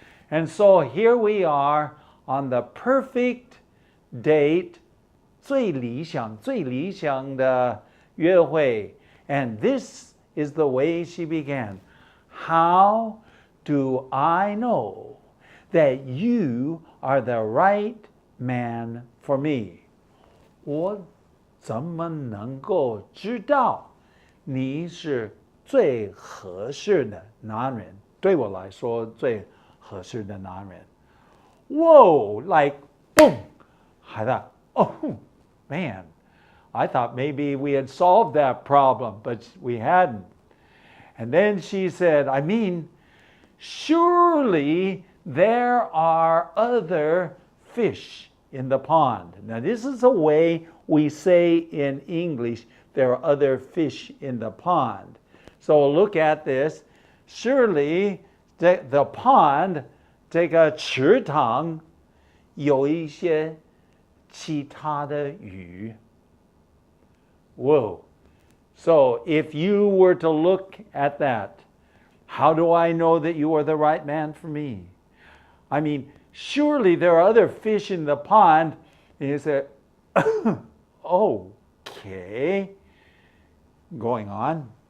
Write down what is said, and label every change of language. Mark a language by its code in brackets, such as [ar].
[en] And so here we are on the perfect date, [zh] 最理想的约会. [en] And this is the way she began. How do I know that you are the right man for me? [zh] 我怎么能够知道你是最合适的男人？对我来说，最合适的男人。 [en] Whoa, like boom! I thought, oh man, I thought maybe we had solved that problem, but we hadn't. And then she said, I mean, surely there are other fish in the pond. Now, this is a way we say in English, there are other fish in the pond. So look at this. Surely the pond, [zh] 这个池塘有一些其他的鱼。 [en] Whoa. So if you were to look at that, how do I know that you are the right man for me? I mean, surely there are other fish in the pond. And you say, okay. Going on.